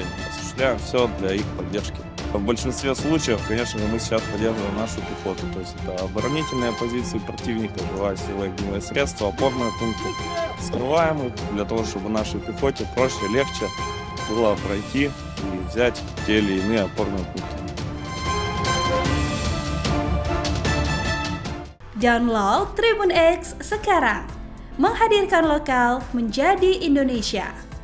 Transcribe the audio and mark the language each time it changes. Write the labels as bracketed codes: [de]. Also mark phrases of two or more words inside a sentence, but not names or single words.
[ru] Осуществляем все для их поддержки. В большинстве случаев, конечно же, мы сейчас поддерживаем нашу пехоту. То есть это оборонительные позиции противника, живая сила и огневые средства, опорные пункты. Скрываем их для того, чтобы нашей пехоте проще, легче было пройти и взять те или иные опорные пункты. [id] Download Tribun X sekarang, menghadirkan lokal menjadi Indonesia.